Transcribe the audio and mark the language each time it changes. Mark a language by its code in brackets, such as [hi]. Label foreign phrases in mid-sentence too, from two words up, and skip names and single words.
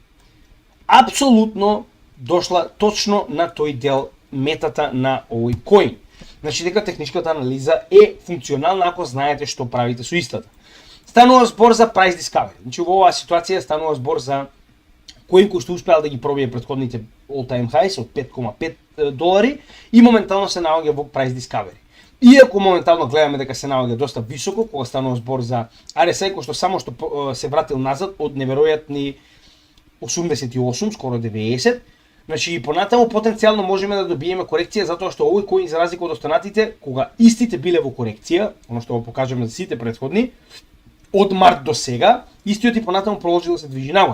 [mk] Апсолутно дошла точно на тој дел метата на овој коин. Значи дека техничката анализа е функционална ако знаете што правите со истата. Станува збор за [en] price discovery. [mk] Значи во оваа ситуација станува збор за коин кој што успеал да ги пробие претходните [en] all-time highs [mk] од $5.5 и моментално се наоѓа во [en] price discovery. [mk] Иако моментално гледаме дека се наоѓа доста високо, кога станува збор за RSI кој што само што се вратил назад од неверојатни 88, скоро 90, значи и понатаму потенцијално можеме да добиеме корекција затоа што овој коин за разлика од останатите, кога истите биле во корекција, оно што го покажаме за сите претходни, од март до сега, истиот и понатаму продолжил да се движи нагоре.